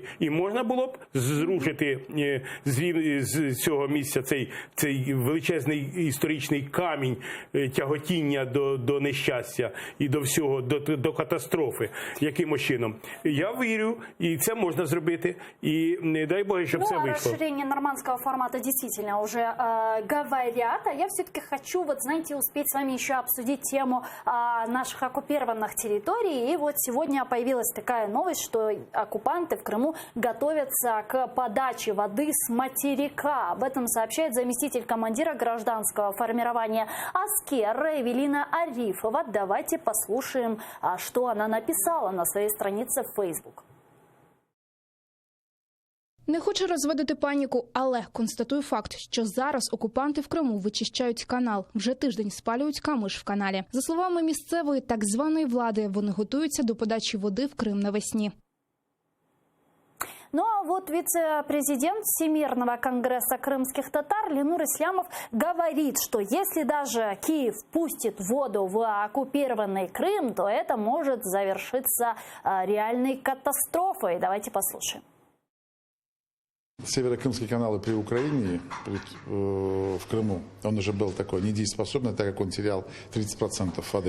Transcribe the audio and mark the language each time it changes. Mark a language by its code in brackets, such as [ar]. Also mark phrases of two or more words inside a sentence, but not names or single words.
[uk] І можна було б зрушити з цього місця цей величезний історичний камінь тяготіння до нещастя і до всього, до катастрофи. Якимось чином. Я вірю, і це можна зробити, і не дай Боже, щоб це вийшло. [ru] О расширении нормандского формата действительно уже говорят, а я все-таки хочу, успеть с вами еще обсудить тему наших оккупированных территорий, и вот сегодня появилась такая новость, что оккупанты в Крыму готовятся к подаче воды с материка. Об этом сообщает заместитель командира гражданского формирования «Аскер» Эвелина Арифова. Давайте послушаем, что она написала на своей странице в Facebook. [uk] Не хочу розводити паніку, але констатую факт, що зараз окупанти в Криму вичищають канал. Вже тиждень спалюють камиш в каналі. За словами місцевої так званої влади, вони готуються до подачі води в Крим навесні. [ru] Ну а вот вице-президент Всемирного конгресса крымских татар Ленур Ислямов говорит, что если даже Киев пустит воду в оккупированный Крым, то это может завершиться реальной катастрофой. Давайте послушаем. Северокрымский канал при Украине, в Крыму, он уже был такой недееспособный, так как он терял 30% воды.